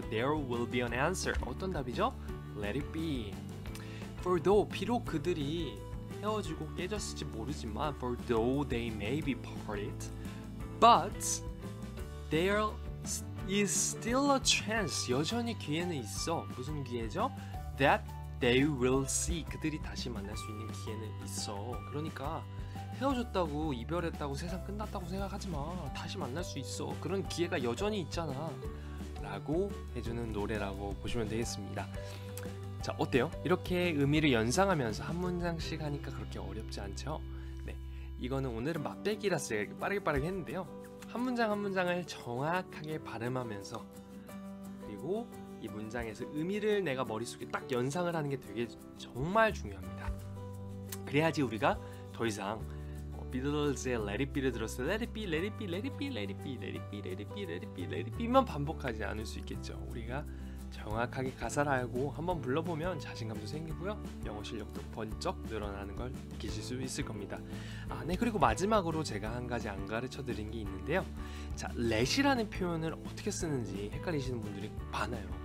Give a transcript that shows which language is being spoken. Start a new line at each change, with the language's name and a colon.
English: There will be an answer.
Korean: 어떤 답이죠?
English: Let it be. For though,
Korean: 비록 그들이 헤어지고 깨졌을지 모르지만
English: For though they may be parted, but there is still a chance.
Korean: 여전히 기회는 있어. 무슨 기회죠?
English: That they will see.
Korean: 그들이 다시 만날 수 있는 기회는 있어. 그러니까 헤어졌다고 이별했다고 세상 끝났다고 생각하지 마. 다시 만날 수 있어. 그런 기회가 여전히 있잖아 라고 해주는 노래라고 보시면 되겠습니다. 자, 어때요? 이렇게 의미를 연상하면서 한 문장씩 하니까 그렇게 어렵지 않죠? 네, 이거는 오늘은 맛배기라서 제가 빠르게 했는데요. 한 문장 한 문장을 정확하게 발음하면서, 그리고 이 문장에서 의미를 내가 머릿속에 딱 연상을 하는 게 되게 정말 중요합니다. 그래야지 우리가 더 이상 비틀즈의 Let It Be를 들었을 때 Let It Be, Let It Be, Let It Be, Let It Be, Let It Be, Let It Be, Let It Be, Let It Be만 반복하지 않을 수 있겠죠. 우리가 정확하게 가사를 알고 한번 불러보면 자신감도 생기고요, 영어 실력도 번쩍 늘어나는 걸 느끼실 수 있을 겁니다. 네, 그리고 마지막으로 제가 한 가지 안 가르쳐 드린 게 있는데요. 자, let이라는 표현을 어떻게 쓰는지 헷갈리시는 분들이 많아요.